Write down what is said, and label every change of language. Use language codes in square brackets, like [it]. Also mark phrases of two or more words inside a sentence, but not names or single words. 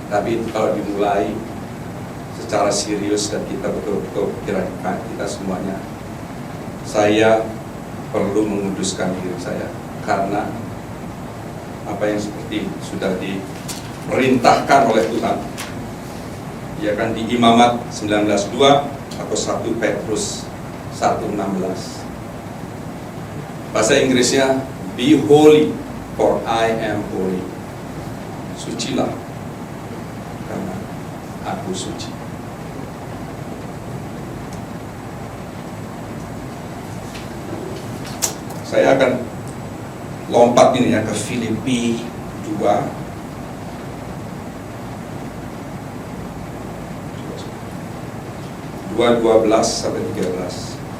[id] Tapi kalau dimulai secara serius dan kita betul-betul kira-kira kita semuanya saya perlu menguduskan diri saya karena apa yang seperti sudah diperintahkan oleh Tuhan, ya kan, di Imamat 19:2 atau 1 Petrus 1:16. Bahasa Inggrisnya, [en] be holy for I am holy. [id] Sucilah karena aku suci. Saya akan lompat ini ya ke Filipi 2 12 sampai 13.